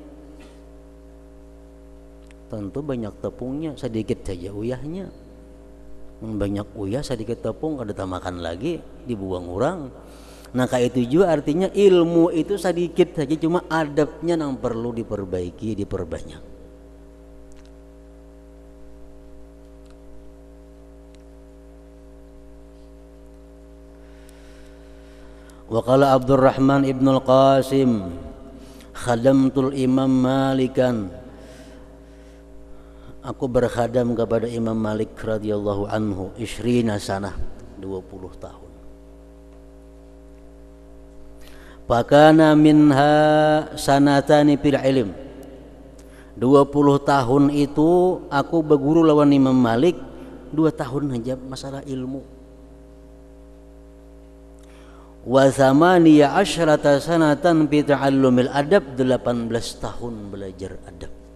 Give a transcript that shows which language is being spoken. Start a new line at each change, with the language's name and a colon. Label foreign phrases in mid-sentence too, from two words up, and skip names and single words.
Banjar: Tentu banyak tepungnya, sedikit saja uyahnya. Banyak uyah sedikit tepung, kada makan lagi, dibuang orang. Nah kayak itu juga artinya ilmu itu sedikit saja, cuma adabnya yang perlu diperbaiki, diperbanyak.
Arabic: وقال عبد الرحمن بن القاسم، خدمت الإمام مالكا,
Banjar: aku berkhadam kepada Imam Malik
Arabic: رضي الله عنه
Banjar: 20 sanah, 20 tahun.
Arabic: فكان منها سنتان في العلم,
Banjar: 20 tahun itu aku berguru lawan Imam Malik, 2 tahun aja masalah ilmu.
Arabic: وثماني عشرة سنة في تعلم الأدب,
Banjar: 18 tahun belajar adab.